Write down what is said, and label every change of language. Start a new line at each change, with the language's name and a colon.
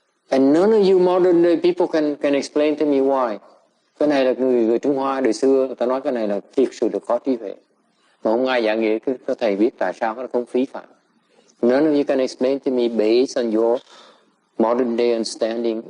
English: And none of you modern day people can explain to me why.
Vietnamese: Cái này là người Trung Hoa đời xưa, người ta nói cái này là thiệt sự được có trí huệ. Mà không ai giảng nghĩa, cứ thầy biết tại sao nó không phí phạm.
English: None of you can explain to me based on your modern day understanding.